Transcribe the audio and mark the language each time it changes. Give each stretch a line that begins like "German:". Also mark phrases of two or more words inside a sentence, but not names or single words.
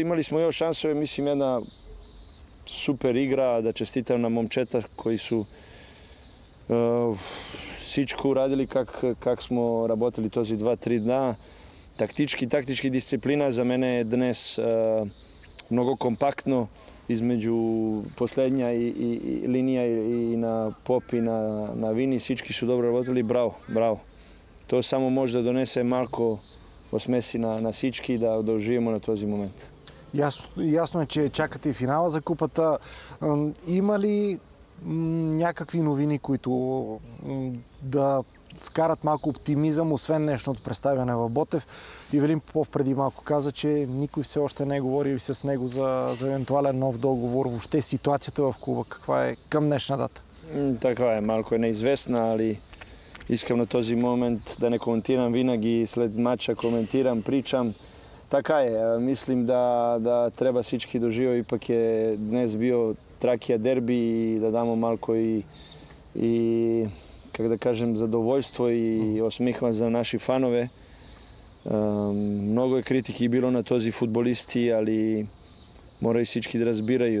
Serbian: Imali smo još šansove, mislim jedna super igra, da čestitam na momčeta koji su всичко uradili kak smo
Bulgarian: работали този
Serbian: 2-3 dana. Taktički disciplina za mene je dnes mnogo kompaktno između poslednja i linija i na Pop i na Vini. Всички su dobro работали, bravo. To samo može da donese
Bulgarian: малко осмеси на всички и да
Serbian: uživamo
Bulgarian: на този момент. Ясно е, че чакате и финала за купата. Има ли някакви новини, които да вкарат малко оптимизъм, освен днешното представяне в Ботев? Ивелин Попов преди малко каза, че никой все още не е говорил с него за евентуален нов договор. Въобще ситуацията в клуба каква е към днешна дата? Така е, малко е неизвестна, али искам на този момент да не коментирам. Винаги след матча коментирам, pričam. Така е, мислим да treba всички доживeo.
Serbian: Ipak je dnes bio Trakija derbi i da damo malko i kako da kažem, zadovoljstvo i osmihvan za naši fanove. Mnogo je kritiki bilo na този futbolisti, ali moraju всички da razbiraju.